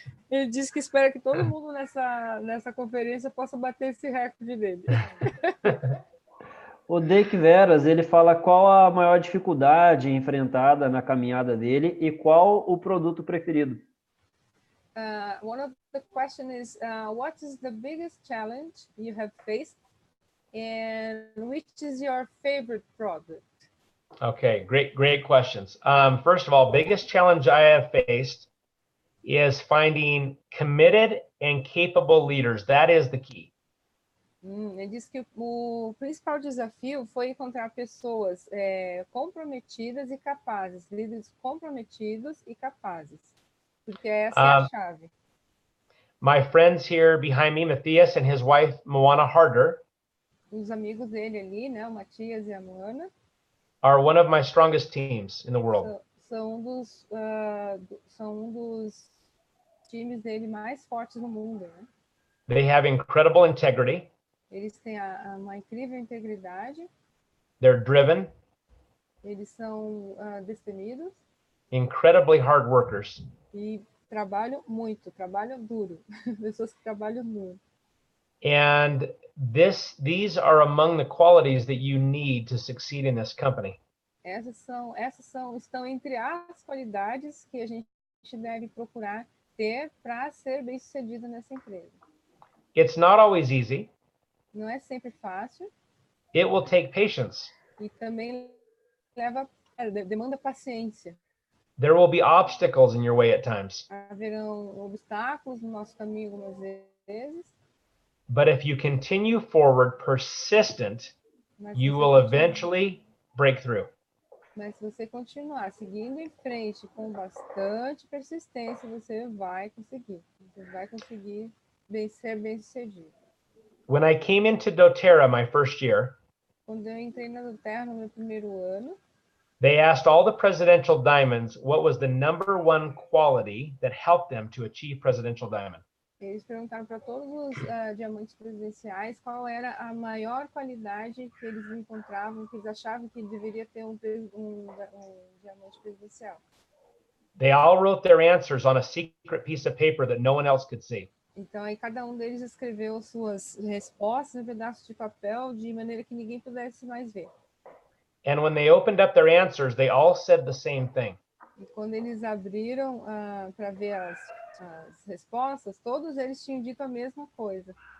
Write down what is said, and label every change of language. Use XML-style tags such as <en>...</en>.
<pt>Ele disse que espera que todo mundo nessa conferência possa bater esse recorde dele. O Dake Veras, ele fala qual a maior dificuldade enfrentada na caminhada dele e qual o produto preferido.</pt> <en>One of the questions is, what is the biggest challenge you have faced and which is your favorite product? Okay, great questions. First of all, biggest challenge I have faced is finding committed and capable leaders. That is the key.</en> <pt>Ele disse que o principal desafio foi encontrar pessoas comprometidas e capazes, líderes comprometidos e capazes, porque essa é a chave.</pt> <en>My friends here behind me, Matthias and his wife, Moana Harder,</en> <pt>os amigos dele ali, né, o Matias e a Moana,</pt> <en>are one of my strongest teams in the world.</en> <pt>São um dos times dele mais fortes no mundo, né?</pt> <en>They have incredible integrity.</en> <pt>Eles têm uma incrível integridade.</pt> <en>They're driven.</en> <pt>Eles são destemidos.</pt> <en>Incredibly hard workers.</en> <pt>E trabalham muito, trabalham duro. Pessoas que trabalham duro.</pt> <en>And these are among the qualities that you need to succeed in this company.</en> <pt>Estão entre as qualidades que a gente deve procurar ter para ser bem-sucedido nessa empresa.</pt> <en>It's not always easy.</en> <pt>Não é sempre fácil.</pt> <en>It will take patience.</en> <pt>E também demanda paciência.</pt> <en>There will be obstacles in your way at times.</en> <pt>Haverão obstáculos no nosso caminho algumas vezes.</pt> <en>But if you continue forward persistent, you will eventually break through.</en> <pt>Mas se você continuar seguindo em frente com bastante persistência, você vai conseguir. Você vai conseguir ser bem-sucedido.</pt> <en>When I came into Doterra my first year,</en> <pt>quando eu entrei na Doterra no meu primeiro ano,</pt> <en>they asked all the presidential diamonds what was the #1 quality that helped them to achieve presidential diamond.</en> <pt>Eles perguntaram para todos os diamantes presidenciais qual era a maior qualidade que eles encontravam, que eles achavam que deveria ter um diamante presidencial.</pt> <en>They all wrote their answers on a secret piece of paper that no one else could see.</en> <pt>Então, aí cada um deles escreveu suas respostas em pedaços de papel de maneira que ninguém pudesse mais ver.</pt> <en>And when they opened up their answers, they all said the same thing.</en> <pt>E quando eles abriram para ver as respostas, todos eles tinham dito a mesma coisa.</pt>